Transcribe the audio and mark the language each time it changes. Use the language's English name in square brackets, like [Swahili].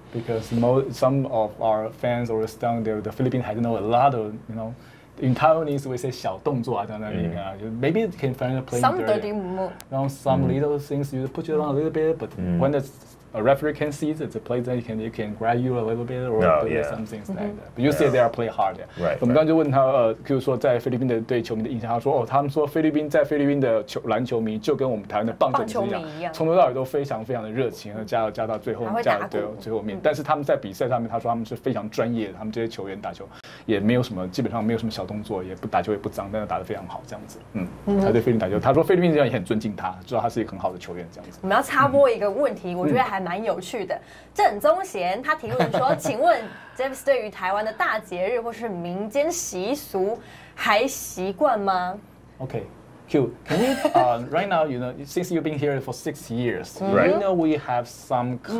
[English] Because some of our fans or down there, the Philippines has know a lot of, you know, in Taiwanese we say [Chinese] 小动作啊，在那里面啊， [English] maybe it can find a play some dirty move. Some little things you put you on a little bit, but when a referee can see it, the play then you can grab you a little bit or do some things like that. But you say they are play hard. Right. [Chinese] 我们刚刚就问他，譬如说在菲律宾的对球迷的印象，他说他们说菲律宾的篮球迷就跟我们台湾的棒球迷一样，从头到尾都非常非常的热情，加到最后最后面。但是他们在比赛上面，他说他们是非常专业的，他们这些球员打球也没有什么，基本上没有什么小动作，也不打球也不脏，但是打得非常好这样子。他对菲律宾打球，他说菲律宾人也很尊敬他，知道他是一个很好的球员这样子。我们要插播一个问题，我觉得还蛮有趣的。郑宗贤他提问说：“请问 Davis 对于台湾的大节日或是民间习俗还习惯吗？” [English] Okay. Q, can you right now, you know, since you've been here for 6 years, right? You know we have some kind